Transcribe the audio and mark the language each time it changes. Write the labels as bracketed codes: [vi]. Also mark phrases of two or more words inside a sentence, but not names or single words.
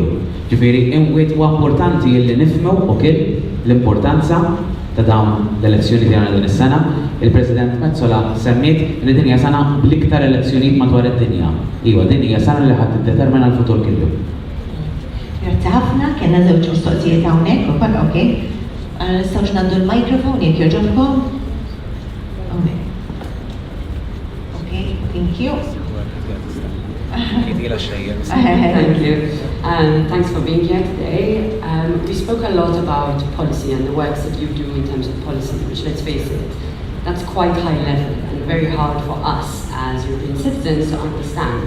[mt] Ġifieri imwiet huwa importanti li nifhmu ukoll l-importanza ta' dawn l-elezzjoni li għandna din is-sena. Il-President Mezzola semmiet li din hija sena bl-iktar elezzjonijiet madwar id-dinja. Iva, din hija sena li ħadd tiddetermina l-futur kollu. Grazzi ħafna, kellna żewġ mistoqsijiet hawnhekk ukoll, okej. Nistgħux ngħaddu l-mikrofon jekk jogħġobkom. [en] Okay, thank you. Thank you. Thanks for being here today. We spoke a lot about policy and the works that you do in terms of policy, which, let's face it, that's quite high level and very hard for us as European citizens to understand.